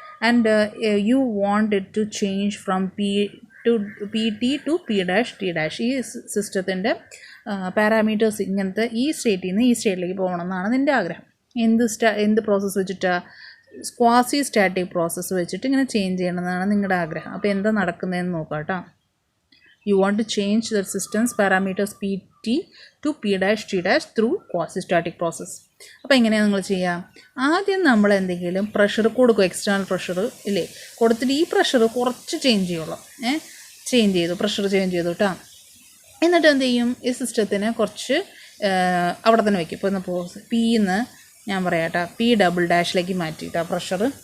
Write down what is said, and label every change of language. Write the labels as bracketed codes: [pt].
[en] And you want it to change from P T to P dash T dash. [ml] ഈ സിസ്റ്റത്തിൻ്റെ parameters ഇങ്ങനത്തെ ഈ സ്റ്റേറ്റിൽ നിന്ന് ഈ സ്റ്റേറ്റിലേക്ക് പോകണം എന്നാണ് നിൻ്റെ ആഗ്രഹം. എന്ത് പ്രോസസ്സ് വെച്ചിട്ടാണ്? ക്വാസി സ്റ്റാറ്റിക് പ്രോസസ്സ് വെച്ചിട്ട് ഇങ്ങനെ ചേഞ്ച് ചെയ്യണമെന്നാണ് നിങ്ങളുടെ ആഗ്രഹം. അപ്പോൾ എന്താ നടക്കുന്നതെന്ന് നോക്കാം കേട്ടോ. [en] You want to change the system's parameters Pt to P dash T dash through quasi-static process. [ml] അപ്പോൾ എങ്ങനെയാണ് നിങ്ങൾ ചെയ്യുക? ആദ്യം നമ്മൾ എന്തെങ്കിലും പ്രഷർ കൊടുക്കും, എക്സ്റ്റേണൽ പ്രഷർ ഇല്ലേ, കൊടുത്തിട്ട് ഈ പ്രഷർ കുറച്ച് ചേഞ്ച് ചെയ്യുള്ളൂ. ചേഞ്ച് ചെയ്തു, പ്രഷർ ചേഞ്ച് ചെയ്തു കേട്ടോ. എന്നിട്ട് എന്ത് ചെയ്യും, ഈ സിസ്റ്റത്തിന് കുറച്ച് അവിടെ തന്നെ വയ്ക്കും. ഇപ്പോൾ ഇപ്പോൾ പിന്ന് ഞാൻ പറയാം കേട്ടോ, P ഡബിൾ ഡാഷിലേക്ക് മാറ്റിയിട്ട് ആ പ്രഷർ.